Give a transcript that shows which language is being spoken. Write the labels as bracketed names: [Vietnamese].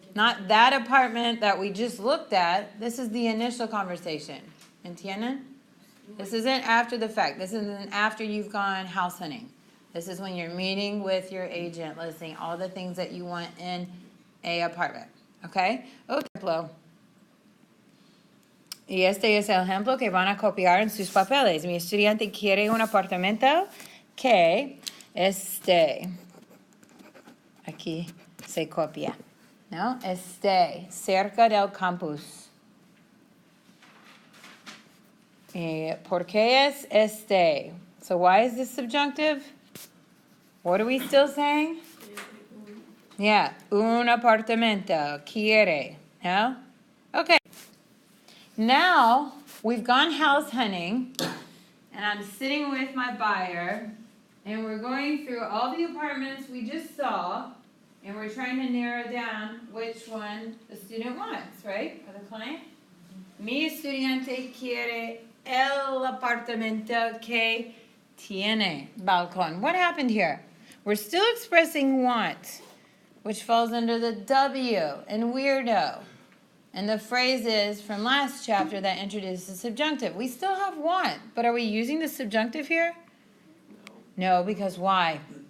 [English] Not that apartment that we just looked at. This is the initial conversation. [Spanish] ¿Entienden? [English] This isn't after the fact. This isn't after you've gone house hunting. This is when you're meeting with your agent, listing all the things that you want in a apartment, okay? [Spanish] Ejemplo. Y este es el ejemplo que van a copiar en sus papeles. Mi estudiante quiere un apartamento que esté, aquí se copia, ¿no? Esté cerca del campus. ¿Por qué es este? [English] So why is this subjunctive? What are we still saying? Yeah, [Spanish] un apartamento, quiere, no? [English] Okay. Now, we've gone house hunting, and I'm sitting with my buyer, and we're going through all the apartments we just saw, and we're trying to narrow down which one the student wants, right? For the client. [Spanish] Mi estudiante quiere el apartamento que tiene balcón. [English] What happened here? We're still expressing want, which falls under the W in weirdo. And the phrases from last chapter that introduced the subjunctive. We still have want, but are we using the subjunctive here? No, because why?